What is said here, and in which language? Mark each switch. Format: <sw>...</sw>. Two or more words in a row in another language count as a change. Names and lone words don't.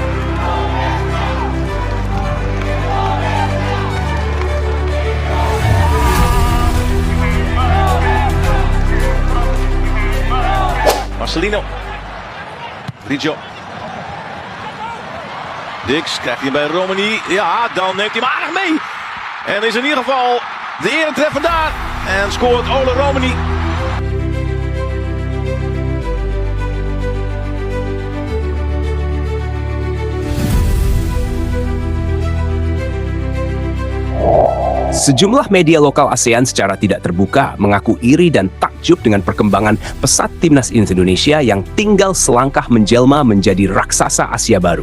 <nl>Marcelino. Rijo. Dix krijgt hij bij Romani. Ja, dan neemt hij hem aardig mee. En is in ieder geval de eretreffer daar. En scoort Ole Romani.</nl> <id>Sejumlah media lokal ASEAN secara tidak terbuka mengaku iri dan takjub dengan perkembangan pesat timnas Indonesia yang tinggal selangkah menjelma menjadi raksasa Asia baru.</id>